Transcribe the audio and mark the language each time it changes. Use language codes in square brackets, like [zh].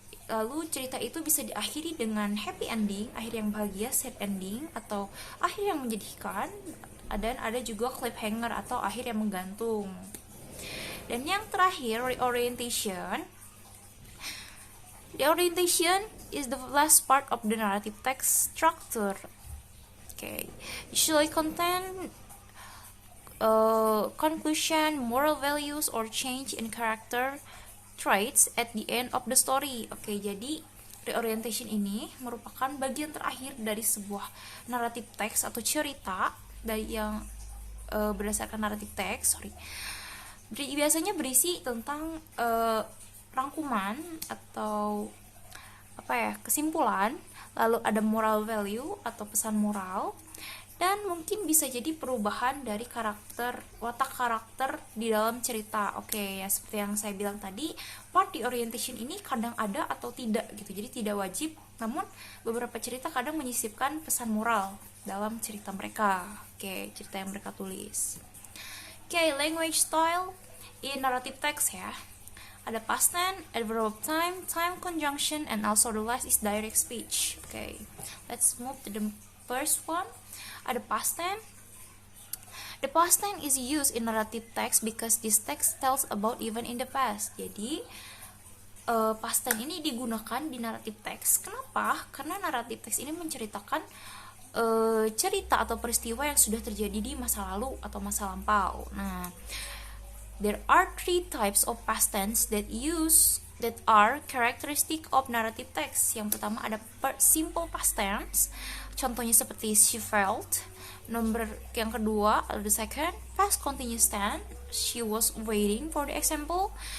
[id] Lalu cerita itu bisa diakhiri dengan happy ending, akhir yang bahagia, sad ending, atau akhir yang menyedihkan, dan ada juga cliffhanger atau akhir yang menggantung. Dan yang terakhir, reorientation. [en] The orientation is the last part of the narrative text structure. Okay, usually contain conclusion, moral values, or change in character traits at the end of the story. [id] Oke, jadi reorientation ini merupakan bagian terakhir dari sebuah narrative text atau cerita dari yang berdasarkan narrative text. Biasanya berisi tentang rangkuman atau kesimpulan, lalu ada moral value atau pesan moral, dan mungkin bisa jadi perubahan dari watak karakter di dalam cerita. Oke, ya seperti yang saya bilang tadi, part di orientation ini kadang ada atau tidak gitu. Jadi tidak wajib, namun beberapa cerita kadang menyisipkan pesan moral dalam cerita mereka. Oke, cerita yang mereka tulis. [en] Oke, language style in narrative text ya. Ada past tense, adverb of time, time conjunction, and also the last is direct speech. Okay, let's move to the first one. Ada past tense. The past tense is used in narrative text because this text tells about event in the past. [id] Jadi past tense ini digunakan di narrative text. Kenapa? Karena narrative text ini menceritakan cerita atau peristiwa yang sudah terjadi di masa lalu atau masa lampau. [en] Nah, there are 3 types of past tense that are characteristic of narrative text. [id] Yang pertama ada simple past tense, contohnya seperti [en] she felt. [id] Yang kedua, [en] the second, past continuous tense, she was waiting for the example.